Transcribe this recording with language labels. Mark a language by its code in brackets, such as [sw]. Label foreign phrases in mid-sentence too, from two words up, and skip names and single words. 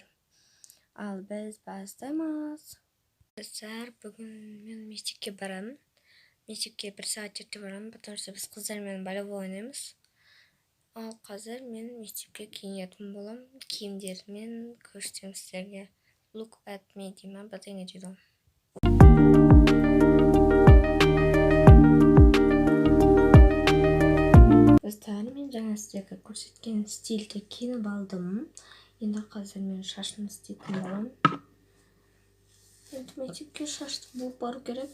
[kk] Ал біз бастаймыз. Достар, бүгін мен мектепке барамын. Мектепке 1 сағат ерте барамын, [ru] потому что [kk] біз қыздармен волейбол ойнаймыз. Ал қазір мен мектепке киінетін боламын. Киімдермен көрсетемін сіздерге. [en] Look at me [kk] деймін, батайын дейді. Достар, мен жаңа сіздерге көрсеткен стильде киініп алдым. Енді қазір мен шашымды істейтін боламын. Енді мектепке шашты буып бару керек.